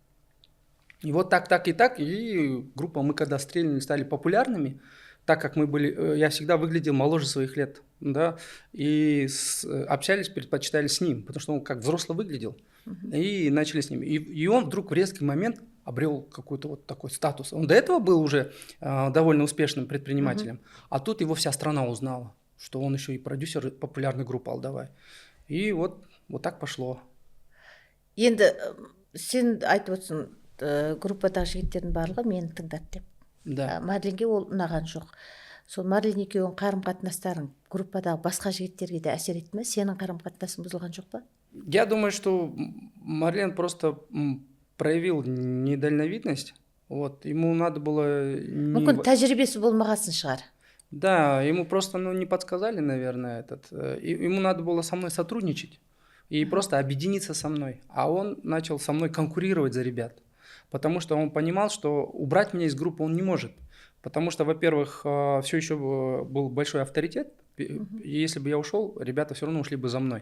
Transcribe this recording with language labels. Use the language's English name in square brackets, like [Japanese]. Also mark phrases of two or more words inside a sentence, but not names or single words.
[Russian] И вот так, и группа, мы когда стрельнули, стали популярными, так как мы были, я всегда выглядел моложе своих лет, да, и общались, предпочитали с ним, потому что он как взрослый выглядел, и начали с ним. И он вдруг в резкий момент обрел какой-то вот такой статус. Он до этого был уже довольно успешным предпринимателем, а тут его вся страна узнала, что он еще и продюсер популярной группы «Алдавай». И вот так пошло. [Kazakh] Енді сен айтып отырсың, группадағы жігіттердің барлығы мені тыңдады деп. [Russian] Да. [Kazakh] Марленге ол ұнаған жоқ. Сол Марлен екеуің қарым-қатынастарың группадағы басқа жігіттерге де әсер етті ме? Сенің қарым-қатынасың бұзылған жоқ па? [Russian] Я думаю, что Марлен просто проявил недальновидность. Вот, ему надо было... [Kazakh] Мүмкін тәжірибесі болмағасын шығар. [Russian] Да, ему просто не подсказали, наверное, ему надо было со мной сотрудничать и просто объединиться со мной. А он начал со мной конкурировать за ребят, потому что он понимал, что убрать меня из группы он не может. Потому что, во-первых, все еще был большой авторитет, и если бы я ушел, ребята все равно ушли бы за мной.